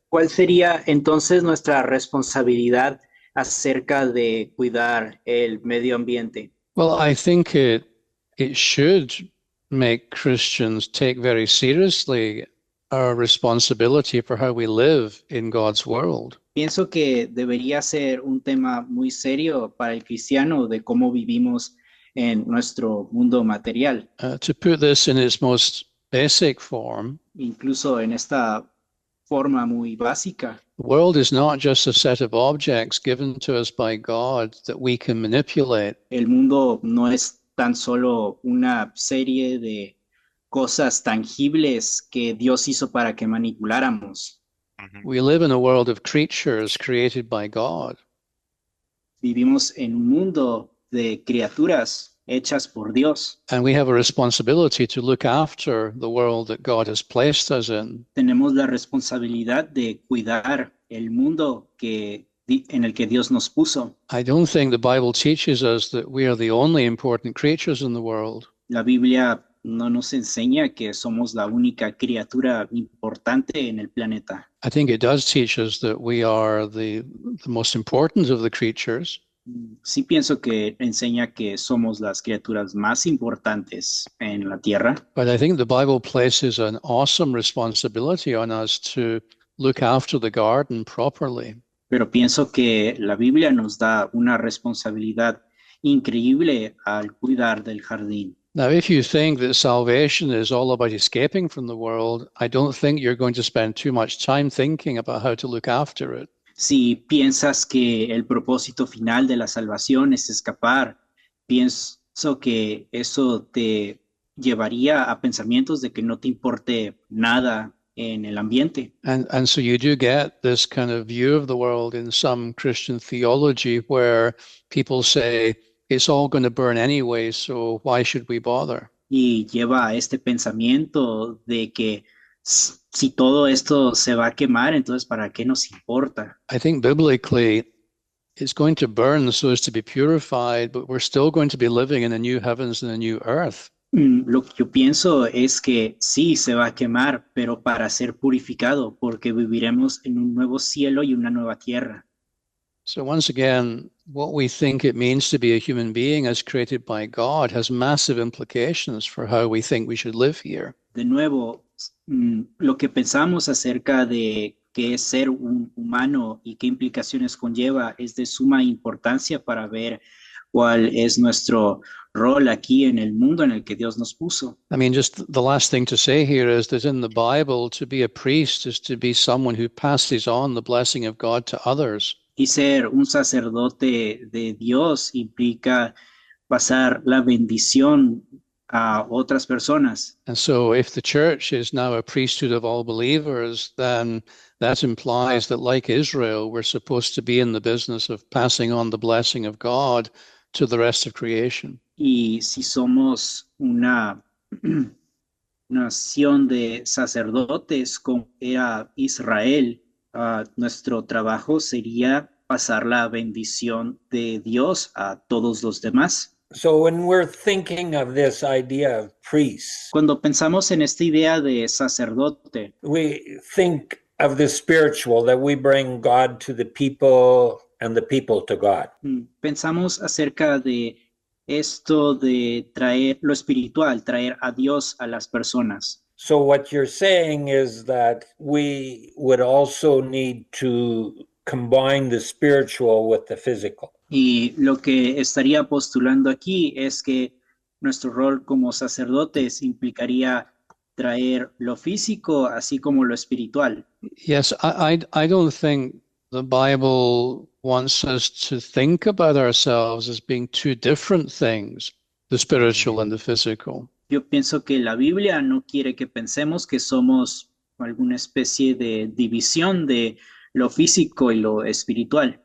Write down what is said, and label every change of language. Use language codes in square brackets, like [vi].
[es] ¿Cuál sería entonces nuestra responsabilidad acerca de cuidar el medio ambiente? [en] Well, I think it should make Christians take very seriously our responsibility for how we live in God's world. [es] Pienso que debería ser un tema muy serio para el cristiano de cómo vivimos en nuestro mundo material. [en] To put this in its most basic form, [es] Incluso en esta forma muy básica. [en] the world is not just a set of objects given to us by God that we can manipulate. [es] El mundo no es tan solo una serie de cosas tangibles que Dios hizo para que manipuláramos. [en] We live in a world of creatures created by God. [es] Vivimos en un mundo de criaturas hechas por Dios. [en] And we have a responsibility to look after the world that God has placed us in. [es] Tenemos la responsabilidad de cuidar el mundo en el que Dios nos puso. [en] I don't think the Bible teaches us that we are the only important creatures in the world. [es] La Biblia no nos enseña que somos la única criatura importante en el planeta. [en] I think it does teach us that we are the most important of the creatures. [es] Sí pienso que enseña que somos las criaturas más importantes en la tierra, [en] But I think the Bible places an awesome responsibility on us to look after the garden properly. [es] pero pienso que la Biblia nos da una responsabilidad increíble al cuidar del jardín. [en] Now, if you think that salvation is all about escaping from the world, I don't think you're going to spend too much time thinking about how to look after it. [es] Si piensas que el propósito final de la salvación es escapar, pienso que eso te llevaría a pensamientos de que no te importe nada en el ambiente. [en] And so you do get this kind of view of the world in some Christian theology where people say it's all going to burn anyway, so why should we bother? [es] Y lleva a este pensamiento de que si todo esto se va a quemar, entonces ¿para qué nos importa? [en] I think biblically it's going to burn so as to be purified, but we're still going to be living in a new heavens and a new earth. [es] Lo que yo pienso es que sí se va a quemar, pero para ser purificado, porque viviremos en un nuevo cielo y una nueva tierra. [en] So once again, what we think it means to be a human being as created by God has massive implications for how we think we should live here. [es] De nuevo, lo que pensamos acerca de qué es ser un humano y qué implicaciones conlleva es de suma importancia para ver cuál es nuestro rol aquí en el mundo en el que Dios nos puso. [en] I mean, just the last thing to say here is that in the Bible, to be a priest is to be someone who passes on the blessing of God to others. [es] Y ser un sacerdote de Dios implica pasar la bendición a otras personas. [en] And so if the church is now a priesthood of all believers, then that implies that, like Israel, we're supposed to be in the business of passing on the blessing of God to the rest of creation. [es] Y si somos una nación de sacerdotes como era Israel, nuestro trabajo sería pasar la bendición de Dios a todos los demás. [en] So when we're thinking of this idea of priests, [es] Cuando pensamos en esta idea de sacerdote, [en] we think of the spiritual, that we bring God to the people and the people to God. [es] Pensamos acerca de esto de traer lo espiritual, traer a Dios a las personas. [en] So what you're saying is that we would also need to combine the spiritual with the physical. [es] Y lo que estaría postulando aquí es que nuestro rol como sacerdotes implicaría traer lo físico así como lo espiritual. [en] Yes, I don't think the Bible wants us to think about ourselves as being two different things, the spiritual and the physical. [es] Yo pienso que la Biblia no quiere que pensemos que somos alguna especie de división de lo físico y lo espiritual,